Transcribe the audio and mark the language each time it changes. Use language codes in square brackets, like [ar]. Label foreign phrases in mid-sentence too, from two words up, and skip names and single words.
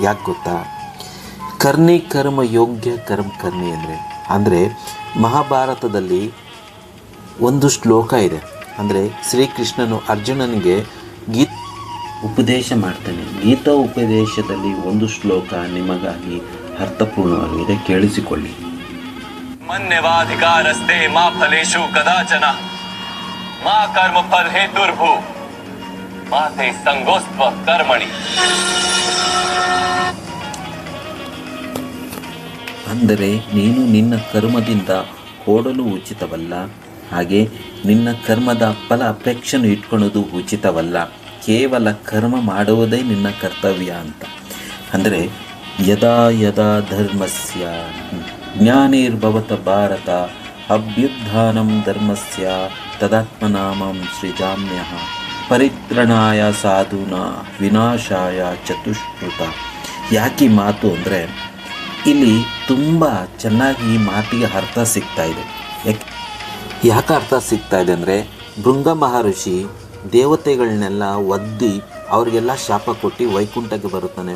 [kn] ಯಾಕೆ ಗೊತ್ತಾ, ಕರ್ಣಿ ಕರ್ಮ ಯೋಗ್ಯ ಕರ್ಣಿ ಅಂದರೆ ಮಹಾಭಾರತದಲ್ಲಿ ಒಂದು ಶ್ಲೋಕ ಇದೆ. ಅಂದರೆ ಶ್ರೀಕೃಷ್ಣನು ಅರ್ಜುನನಿಗೆ ಉಪದೇಶ ಮಾಡ್ತಾನೆ. ಗೀತಾ ಉಪದೇಶದಲ್ಲಿ ಒಂದು ಶ್ಲೋಕ ನಿಮಗಾಗಿ ಅರ್ಥಪೂರ್ಣವಾಗಿದೆ, ಕೇಳಿಸಿಕೊಳ್ಳಿ. [sa] ಮನ್ಯವಾಧಿಕಾರಸ್ತೆ ಮಾ ಫಲೇಶು ಕದಾಚನ ಮಾ ಕರ್ಮ ಫಲ ಹೇತುರ್ಭು ಮಾತೆ ಸಂಗೋಸ್ತ್ವ ಕರ್ಮಣಿ. [kn] ಅಂದರೆ ನೀನು ನಿನ್ನ ಕರ್ಮದಿಂದ ಓಡಲು ಉಚಿತವಲ್ಲ, ಹಾಗೆ ನಿನ್ನ ಕರ್ಮದ ಫಲ ಅಪೇಕ್ಷೆಯನ್ನು ಇಟ್ಕೊಳ್ಳೋದು ಉಚಿತವಲ್ಲ. ಕೇವಲ ಕರ್ಮ ಮಾಡುವುದೇ ನಿನ್ನ ಕರ್ತವ್ಯ ಅಂತ. [sa] ಅಂದರೆ ಯದಾ ಯದಾ ಧರ್ಮಸ್ಯ ಜ್ಞಾನಿರ್ಭವತ ಭಾರತ ಅಭ್ಯುತ್ಥಾನಂ ಧರ್ಮಸ್ಯ ತದಾತ್ಮನಾಮಂ ಸೃಜಾಮ್ಯಃ ಪರಿತ್ರಣಾಯ ಸಾಧೂನಾ ವಿನಾಶಾಯ ಚತುಷ್ಕೃತ. [kn] ಯಾಕೆ ಮಾತು ಅಂದರೆ ಇಲ್ಲಿ ತುಂಬ ಚೆನ್ನಾಗಿ ಈ ಮಾತಿಗೆ ಅರ್ಥ ಸಿಗ್ತಾ ಇದೆ. ಯಾಕೆ ಅರ್ಥ ಸಿಗ್ತಾ ಇದೆ ಅಂದರೆ, ಭೃಂಗ ಮಹರ್ಷಿ ದೇವತೆಗಳನ್ನೆಲ್ಲ ಒದ್ದಿ ಅವರಿಗೆಲ್ಲ ಶಾಪ ಕೊಟ್ಟು ವೈಕುಂಠಕ್ಕೆ ಬರುತ್ತಾನೆ.